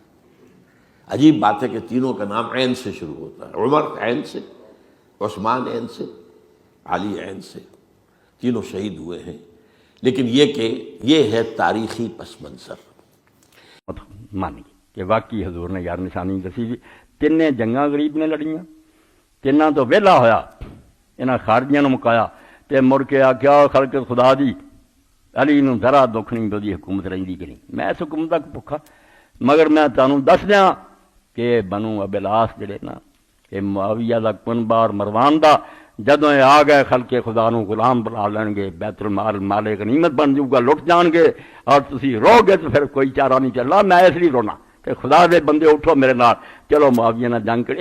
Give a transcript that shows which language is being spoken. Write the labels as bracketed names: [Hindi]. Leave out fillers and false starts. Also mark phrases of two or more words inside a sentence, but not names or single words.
[Urdu] عجیب بات ہے کہ تینوں کا نام عین سے شروع ہوتا ہے، عمر عین سے، عثمان عین سے، علی عین سے، تینوں شہید ہوئے ہیں۔ لیکن یہ کہ یہ ہے تاریخی پس منظر۔ [Punjabi] مانی کہ واقعی حضور نے یار نشانی دسی جی، تین جنگاں غریب نے لڑیاں، تیناں تو ویلا ہویا، انہاں خارجیاں نو مکایا تے مڑ کے آکھیا خلق خدا دی علی نو ذرا دکھ نہیں بودی حکومت رہندی کہ نہیں، میں اس حکومت تک بھکھا، مگر میں تانوں دس دیاں کہ بنو ابی العاص جڑے نا کہ معاویہ دا کنبہ اور مروان دا جدوں یہ آ گئے خلق خدا نو غلام بنا لین گے، بیت المال مال غنیمت بن جاؤ گا، لٹ جان گے، اور تسی رو گے تو پھر کوئی چارہ نہیں چلنا، میں اس لیے رونا کہ خدا دے بندے اٹھو میرے نال، چلو معاویہ نہ جنگ کرے۔